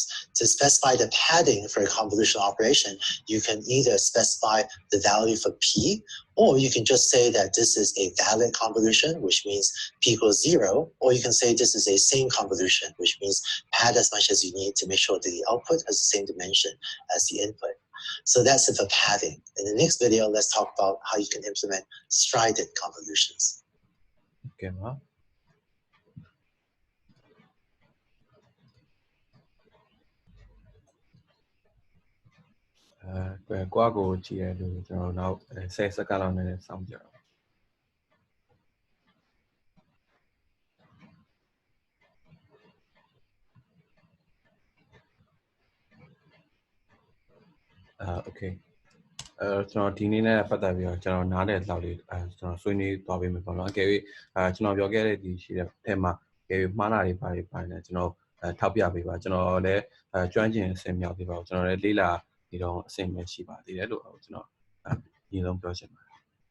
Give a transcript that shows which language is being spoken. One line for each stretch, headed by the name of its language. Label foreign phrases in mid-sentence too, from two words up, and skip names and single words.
English: To specify the padding for a convolutional operation, you can either specify the value for P, or you can just say that this is a valid convolution, which means P equals 0, or you can say this is a same convolution, which means pad as much as you need to make sure the output has the same dimension as the input. So that's it for padding. In the next video, let's talk about how you can implement strided convolutions. Okay, well. Qua go chỉ là được cho nó sẽ cái nào này xong rồi. Okay.
Burmese: ကျွန်တော်ဒီနေ့နဲ့ပတ်သက်ပြီးတော့ကျွန်တော်နားတဲ့လောက်လေးကျွန်တော်ဆွေးနွေးသွားပေးမယ်ပေါ့နော်အကယ်၍ကျွန်တော်ပြောခဲ့တဲ့ဒီရှိတဲ့အထက်မှာအကယ်၍မှားတာတွေပါတယ်ကျွန်တော်ထောက်ပြပေးပါကျွန်တော်လည်းကျွမ်းကျင်အဆင့်မြောက်သေးပါဘူးကျွန်တော်လည်းလေးလာဒီတော့အဆင့်ပဲရှိပါသေးတယ်လို့ကျွန်တော်ဒီလုံးပြောချင်ပါတယ်